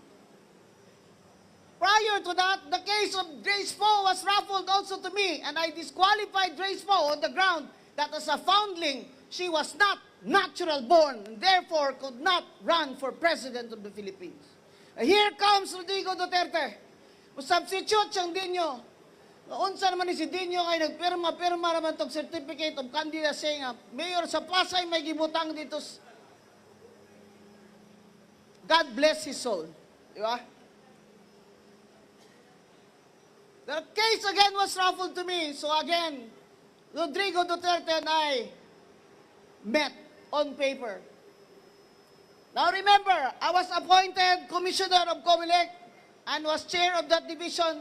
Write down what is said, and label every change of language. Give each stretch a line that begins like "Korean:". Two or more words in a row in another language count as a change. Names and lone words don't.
English: Prior to that, the case of Grace Poe was raffled also to me, and I disqualified Grace Poe on the ground that as a foundling, she was not natural born, and therefore could not run for President of the Philippines. Here comes Rodrigo Duterte.
Cebuano: Substitute siyang Dino. Unsa naman ni si Dino ay nagpirma-pirma naman tong
English: certificate of candidacy
Cebuano: nga mayor sa Pasay may gibutang dito.
English: God bless his soul.
Filipino: Di ba?
English: The case again was raffled to me. So again, Rodrigo Duterte and I met on paper. Now remember, I was appointed Commissioner of COMELEC and was chair of that division.